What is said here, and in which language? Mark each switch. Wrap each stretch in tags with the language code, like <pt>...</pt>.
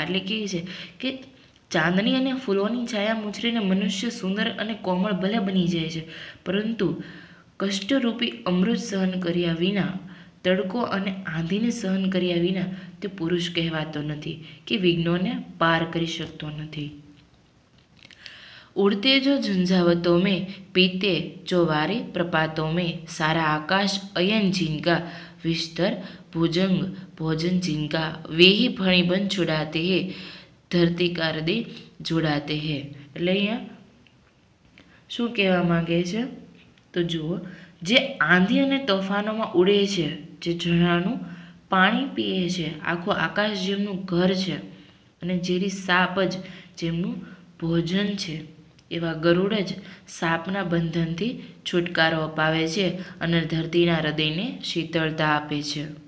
<gu>એટલે કે ચાંદની અને ફૂલોની છાયા મૂછરીને મનુષ્ય સુંદર અને કોમળ ભલે બની જાય છે, પરંતુ કષ્ટરૂપી અમૃત સહન કર્યા વિના, તડકો અને આંધીને સહન કર્યા વિના તે પુરુષ કહેવાતો નથી કે વિઘ્નોને પાર કરી શકતો નથી.</gu> <hi>उड़ते जो झंझावतों में, पीते जो वारे प्रपातों में, सारा आकाश अयन जिनका विस्तर भुजंग भोजन जिनका, वे ही फणी बन छुड़ाते हैं धरती का हृदय जोड़ाते हैं.</hi> <gu>એટલે અહીંયા શું કહેવા માંગે છે? તો જુઓ, જે આંધી અને તોફાનોમાં ઉડે છે, જે ઝરણાનું પાણી પીએ છે, આખું આકાશ જેમનું ઘર છે અને ઝેરી સાપ જ જેમનું ભોજન છે, એવા ગરુડ જ સાપના બંધનથી છુટકારો અપાવે છે અને ધરતીના હૃદયને શીતળતા આપે છે.</gu>